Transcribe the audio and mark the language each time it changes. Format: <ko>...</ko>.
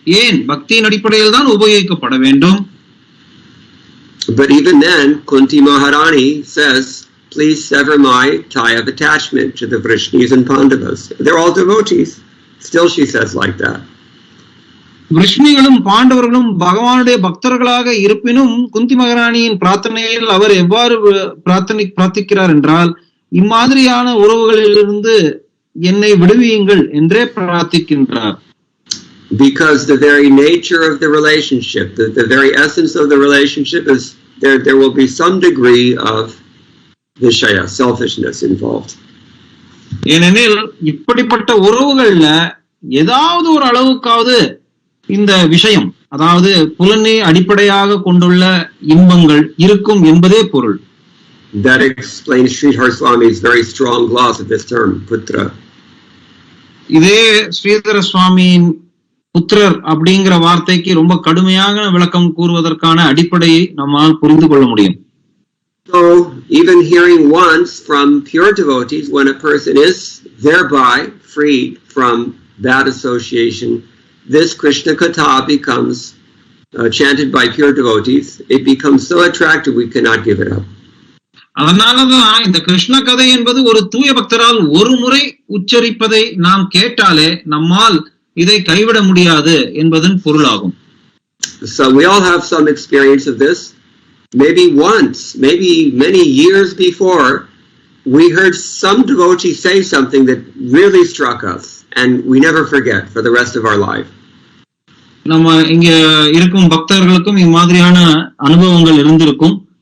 <ta>ஏன் பக்தியின் அடிப்படையில் தான் உபயோகிக்கப்பட வேண்டும்.</ta> <en>But even then, Kunti Maharani says, please sever my tie of attachment to the Vrishnis and Pandavas. They're all devotees. Still she says like that.</en> <ta>விஷ்ணுகளும் பாண்டவர்களும் பகவானுடைய பக்தர்களாக இருப்பினும் குந்தி மகாராணியின் பிரார்த்தனையில் அவர் எவ்வாறு பிரார்த்திக்கிறார் என்றால், இம்மாதிரியான உறவுகளிலிருந்து என்னை விடுவியுங்கள் என்றே பிரார்த்திக்கின்றார்.</ta> <en>Because the very nature of the relationship, the very essence of the relationship is there will be some degree of vishaya, selfishness involved.</en> <ta>ஏனெனில் இப்படிப்பட்ட உறவுகள்ல ஏதாவது ஒரு அளவுக்காவது இந்த விஷயம், அதாவது புலனை அடிப்படையாக கொண்டுள்ள இன்பங்கள் இருக்கும் என்பதே பொருள்.</ta> <en>That explains Sridhar Swami's very strong gloss of this term, putra.</en> <ta>இதே ஸ்ரீதர சுவாமியின் புத்திரர் அப்படிங்கிற வார்த்தைக்கு ரொம்ப கடுமையாக விளக்கம் கூறுவதற்கான அடிப்படையை நம்மால் புரிந்து கொள்ள முடியும்.</ta> <en>So even hearing once from pure devotees, when a person is thereby freed from bad association, this Krishna Katha becomes chanted by pure devotees. It becomes so attractive we cannot give it up.</en> <ta>அதனாலதான் இந்த கிருஷ்ண கதை என்பது ஒரு தூய பக்தரால் ஒரு முறை உச்சரிப்பதை நாம் கேட்டாலே நம்மால் இதை கைவிட முடியாது என்பதன் பொருளாகும்.</ta> <en>So we all have some experience of this. Maybe once, maybe many years before, we heard some devotee say something that really struck us, and we never forget for the rest of our life.</en> <ta>நம்ம இங்க இருக்கும் பக்தர்களுக்கும் இம்மாதிரியான அனுபவங்கள் இருந்திருக்கும்.</ta>